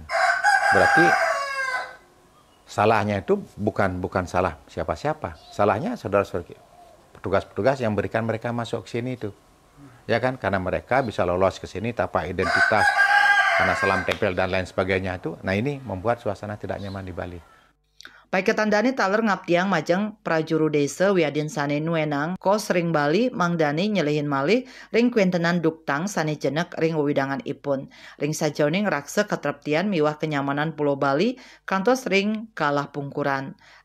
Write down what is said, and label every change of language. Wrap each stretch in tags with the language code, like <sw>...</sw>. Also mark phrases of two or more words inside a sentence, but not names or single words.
<id>Berarti salahnya itu bukan salah siapa-siapa. Salahnya saudara-saudara petugas-petugas yang berikan mereka masuk ke sini itu. Ya kan, karena mereka bisa lolos ke sini tanpa identitas, karena salam tempel dan lain sebagainya itu. Nah ini membuat suasana tidak nyaman di Bali.</id> <ban>Pai ketandani taler ngaptiang majeng prajuru desa wiadin sane nuenang kos ring Bali mangdani nyelehin malih ring kuentenan duktang sane jenek ring wewidangan ipun. Ring sajauning raksa ketreptian miwah kenyamanan Pulau Bali kantos ring kalah pungkuran.</ban>